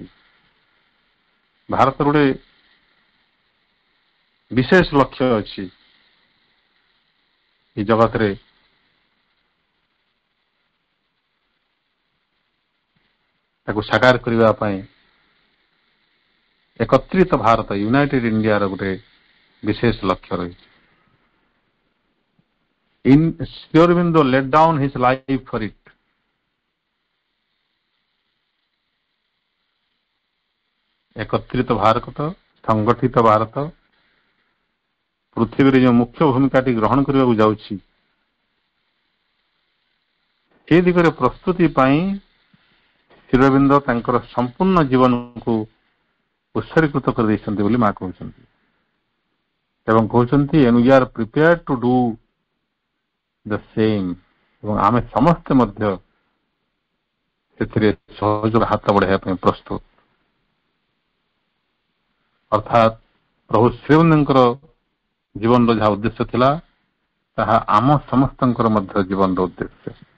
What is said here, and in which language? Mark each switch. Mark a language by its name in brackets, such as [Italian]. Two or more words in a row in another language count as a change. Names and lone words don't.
[Odia] ଭାରତର ଗୋଟେ ବିଶେଷ ଲକ୍ଷ୍ୟ ଅଛି এই ଜଗତରେ ତାକୁ ସାକାର କରିବା ପାଇଁ। ଏକତ୍ରିତ ଭାରତ, ୟୁନାଇଟେଡ୍ ଇଣ୍ଡିଆର ଗୋଟେ ବିଶେଷ ଲକ୍ଷ୍ୟ ରହିଛି। [English] Sri Aurobindo laid down his life for it. [Odia] ଏକତ୍ରିତ ଭାରତ, ସଂଗଠିତ ଭାରତ ପୃଥିବୀରେ ଯେଉଁ ମୁଖ୍ୟ ଭୂମିକାଟି ଗ୍ରହଣ କରିବାକୁ ଯାଉଛି, ଏ ଦିଗରେ ପ୍ରସ୍ତୁତି ପାଇଁ ଶ୍ରୀଅରବିନ୍ଦ ତାଙ୍କର ସମ୍ପୂର୍ଣ୍ଣ ଜୀବନକୁ ଉତ୍ସର୍ଗୀକୃତ କରିଦେଇଛନ୍ତି ବୋଲି ମା କହୁଛନ୍ତି ଏବଂ କହୁଛନ୍ତି [English] and we are prepared to do the same [Odia] ଏବଂ ଆମେ ସମସ୍ତେ ମଧ୍ୟ ସେଥିରେ ସହଯୋଗ ହାତ ବଢାଇବା ପାଇଁ ପ୍ରସ୍ତୁତ। ଅର୍ଥାତ୍ ପ୍ରଭୁ ଶ୍ରୀଅରବିନ୍ଦଙ୍କର ଜୀବନର ଯାହା ଉଦ୍ଦେଶ୍ୟ ଥିଲା ତାହା ଆମ ସମସ୍ତଙ୍କର ମଧ୍ୟ ଜୀବନର ଉଦ୍ଦେଶ୍ୟ।